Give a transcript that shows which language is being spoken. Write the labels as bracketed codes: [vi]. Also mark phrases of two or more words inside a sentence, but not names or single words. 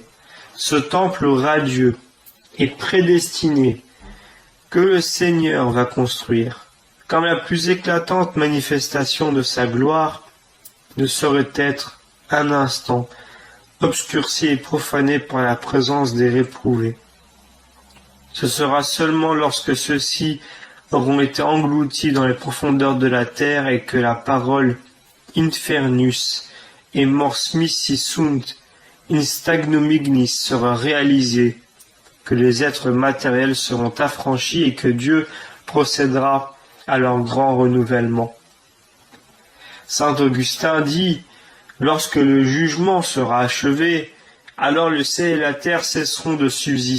[fr] Ce temple radieux et prédestiné que le Seigneur va construire, comme la plus éclatante manifestation de sa gloire, ne saurait être un instant obscurci et profané par la présence des réprouvés. Ce sera seulement lorsque ceux-ci auront été engloutis dans les profondeurs de la terre et que la parole [la] infernus et mors missi sunt in stagnum ignis [fr] sera réalisée, que les êtres matériels seront affranchis et que Dieu procédera à leur grand renouvellement. Saint Augustin dit « Lorsque le jugement sera achevé, alors le ciel et la terre cesseront de subsister.